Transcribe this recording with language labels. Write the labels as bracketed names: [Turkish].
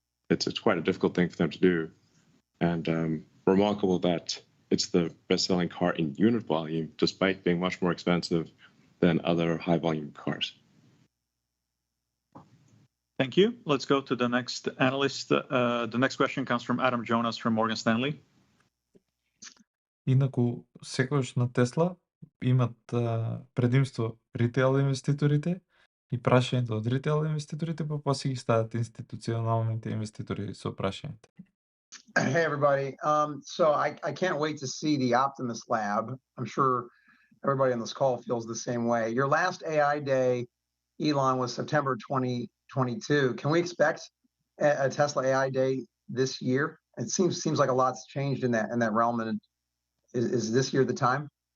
[English] It's quite a difficult thing for them to do, and remarkable that it's the best-selling car in unit volume, despite being much more expensive than other high-volume cars. Thank you. Let's go to the next analyst. The next question comes from Adam Jonas from Morgan Stanley. [Macedonian] Инаку, секогаш на Тесла имат предимство ритейл инвеститорите и прашањето од ритейл инвеститорите, па после ги стават институционалните инвеститори со прашањето. [English] Hey, everybody. So I can't wait to see the Optimus Lab. I'm sure everybody on this call feels the same way. Your last AI day, Elon, was September 2022. Can we expect a Tesla AI Day this year? It seems like a lot's changed in that realm, and is this year the time?